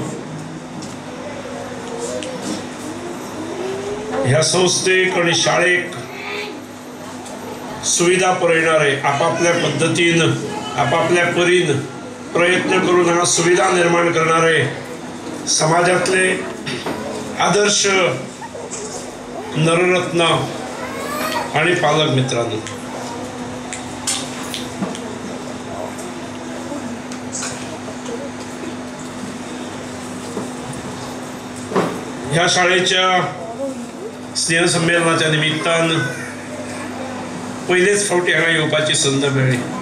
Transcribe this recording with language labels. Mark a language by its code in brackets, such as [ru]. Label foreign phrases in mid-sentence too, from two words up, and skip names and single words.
[mr] ह्या संस्थेक आणि शाळेक सुविधा पुरविणारे, आपापल्या पद्धतीनं आपापल्या परीन प्रयत्न करून ह्या सुविधा निर्माण करणारे समाजातले आदर्श नररत्न आणि पालक मित्रांनो, [kok] ह्या शाळेच्या स्नेहसंमेलनाच्या निमित्तान पहिलेच फावटी हांगा येवपाची संद मेळ्ळी.